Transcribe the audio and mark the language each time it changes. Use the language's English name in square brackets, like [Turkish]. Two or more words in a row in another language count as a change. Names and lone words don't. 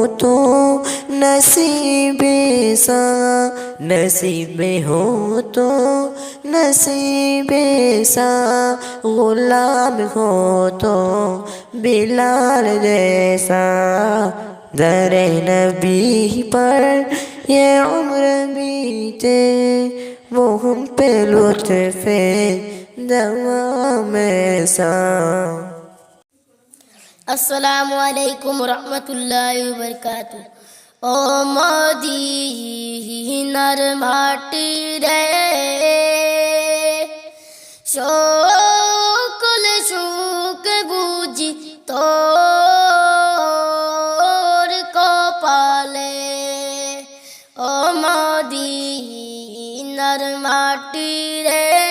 [Urdu] تو نصیب سا، نصیب ہو تو نصیب سا، غلام ہو تو بلال جیسا، در نبی پر یہ عمر بیتے، وہ ہم پہ لطف دوام ایسا۔ [Arabic] السلام علیکم ورحمۃ اللہ وبرکاتہ۔ [Bangla] ও মদিনার মাটি রে, সকল সুখ বুঝি তোর কপালে, ও মদিনার মাটি রে,